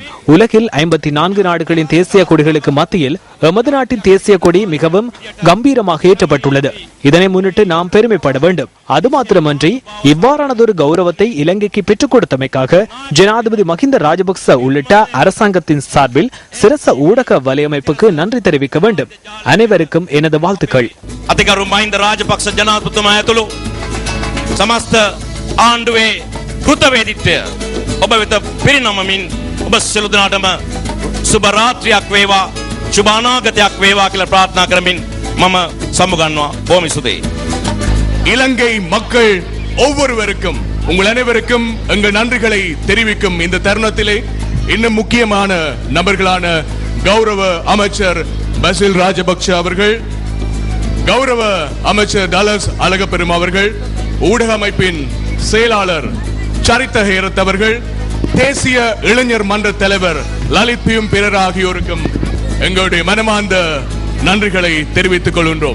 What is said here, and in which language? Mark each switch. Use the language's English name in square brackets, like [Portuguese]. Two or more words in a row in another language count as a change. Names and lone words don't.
[Tamil] உலகில் 54 நாடுகளின் தேசிய கொடிகளுக்கு மத்தியில் எமது நாட்டின் தேசிய கொடி மிகவும் கம்பீரமாக ஏற்றப்பட்டுள்ளது. இதனை முன்னிட்டு நாம் பெருமைப்பட வேண்டும். அது மாத்திரமன்றி இவ்வாறானதொரு கௌரவத்தை இலங்கைக்கு பெற்றுக் கொடுத்தமைக்காக ஜனாதிபதி மஹிந்த ராஜபக்ச உள்ளிட்ட அரசாங்கத்தின் சார்பில் சிரச ஊடக வலையமைப்புக்கு நன்றி தெரிவிக்க வேண்டும். அனைவருக்கும் எனது வாழ்த்துக்கள். [Sinhala] අතිකරු මහින්ද රාජපක්ෂ ජනාධිපතිතුමා ඇතුළු සමස්ත ආණ්ඩුවේ කෘතවේදීත්වය ඔබ වෙත පිරිනමමින් ඔබ සියලු දෙනාටම සුබ රාත්‍රියක් වේවා, සුබ අනාගතයක් වේවා කියලා ප්‍රාර්ථනා කරමින් මම සමුගන්නවා. බොහොම ස්තුතියි. [Tamil] இலங்கை மக்கள் ஒவ்வொருவருக்கும், உங்கள் அனைவருக்கும் எங்கள் நன்றிகளை தெரிவிக்கும் இந்த தருணத்திலே இன்னும் முக்கியமான நபர்களான கௌரவ அமைச்சர் பசில் ராஜபக்ஷ அவர்கள், கௌரவ அமைச்சர் டலஸ் அழகப்பெரும் அவர்கள், ஊடக அமைப்பின் செயலாளர் சரித்த ஹேரத் அவர்கள், தேசிய இளைஞர் மன்ற தலைவர் லலித் பியும் பிறர் ஆகியோருக்கும் எங்களுடைய மனமார்ந்த நன்றிகளை தெரிவித்துக் கொள்கின்றோம்.